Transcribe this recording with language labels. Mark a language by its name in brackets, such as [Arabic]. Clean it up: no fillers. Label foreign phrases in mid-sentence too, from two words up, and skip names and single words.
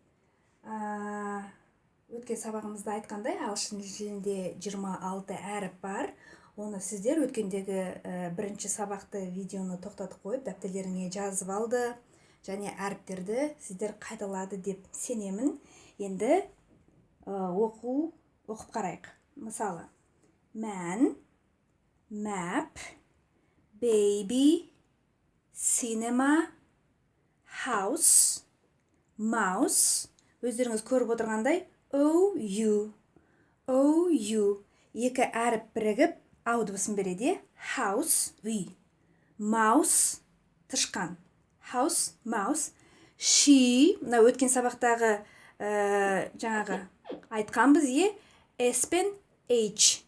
[Kazakh] Өткен сабағымызда айтқандай, ағылшын тілінде 26 әріп бар. Оны сіздер өткендегі бірінші сабақты видеоны тоқтатып қойып, дәптерлеріңе жазып алды. Және әріптерді сіздер қайталады деп сенемін. Енді оқып қарайық. Мысалы, [English] man, map, baby, cinema, house, mouse. [Kazakh] Өздеріңіз көріп отырғандай OU. Екі әріп бірігіп ау дыбысын береді. House, үй. Mouse, тышқан. [English] House, mouse. [Kazakh] She, мына өткен сабақтағы жаңағы айтқанбыз S пен H.